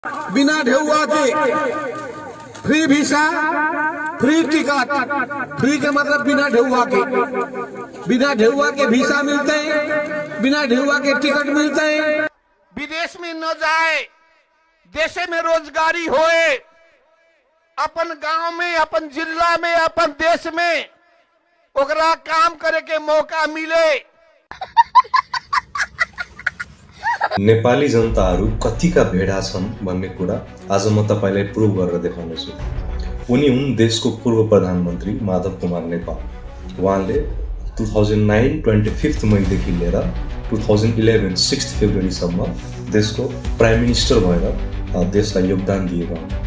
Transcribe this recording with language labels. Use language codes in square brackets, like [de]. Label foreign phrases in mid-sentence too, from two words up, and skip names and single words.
[bho] बिना ढेउआ के फ्री वीसा, फ्री टिकट, फ्री के मतलब बिना ढेउआ के वीसा मिलते हैं, बिना ढेउआ के टिकट मिलते हैं। विदेश में न जाए, देश में रोजगारी होए, अपन गांव में, अपन जिला में, अपन देश में ओकरा काम करे के मौका मिले। [ne] नेपाली जनताहरू कतिका भेडा छन् भन्ने कुरा आज म तपाईलाई प्रुभ गरेर देखाउनेछु। उनी हुन् देशको पूर्व प्रधानमन्त्री माधव कुमार नेपाल। उहाँले 2009 25 मईदेखि लिएर 2011 6 फेब्रुअरीसम्म देशको [en] prime minister [ne] भएर देशलाई योगदान दिएका हुन्।